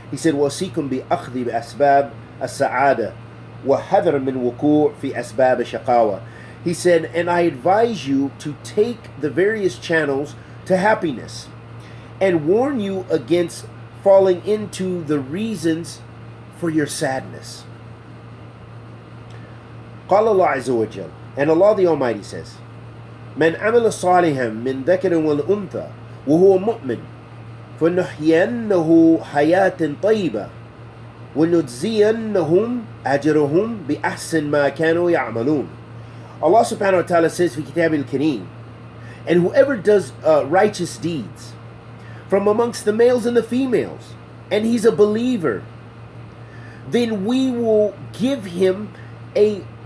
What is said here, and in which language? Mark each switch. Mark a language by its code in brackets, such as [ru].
[en] He said, [ar] وَأَوْصِيكُمْ بِأَخْذِ بِأَسْبَابِ السَّعَادَةِ وَحَذَرًا مِنْ وُقُوعِ فِي أَسْبَابِ الشَّقَاوَةِ. [en] He said, and I advise you to take the various channels to happiness and warn you against falling into the reasons for your sadness. [ar] قال الله عز وجل, [en] and Allah the Almighty says, [ar] من عمل صالحا من ذكر والأنثى وهو مؤمن فنحيينه حياة طيبة ونجزينهم أجرهم بأحسن ما كانوا يعملون. [en] Allah subhanahu wa ta'ala says [ar] في كتاب الكريم, [en] and whoever does righteous deeds from amongst the males and the females, and he's a believer, then we will give him an